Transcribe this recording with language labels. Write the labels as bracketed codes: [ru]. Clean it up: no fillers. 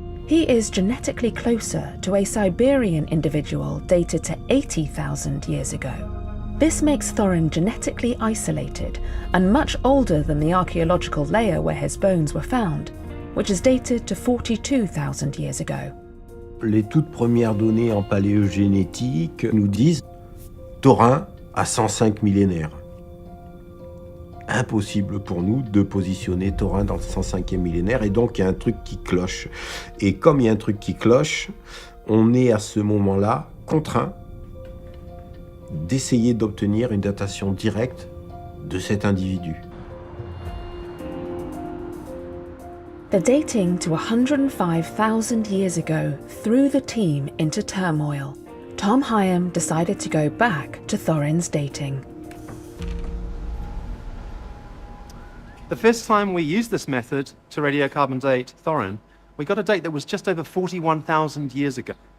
[en] He is genetically closer to a Siberian individual dated to 80,000 years ago. This makes Thorin genetically isolated and much older than the archaeological layer where his bones were found, which is dated to 42,000 years ago. [fr] Les toutes premières données en paléogénétique nous disent Thorin a 105 millénaires. Impossible pour nous de positionner Thorin dans le 105e millénaire, et donc il y a un truc qui cloche. Et comme il y a un truc qui cloche, on est à ce moment-là contraint d'essayer d'obtenir une datation directe de cet individu. [en] The dating to 105,000 years ago threw the team into turmoil. Tom Hyam decided to go back to Thorin's dating. The first time we used this method to radiocarbon date Thorin, we got a date that was just over 41,000 years ago.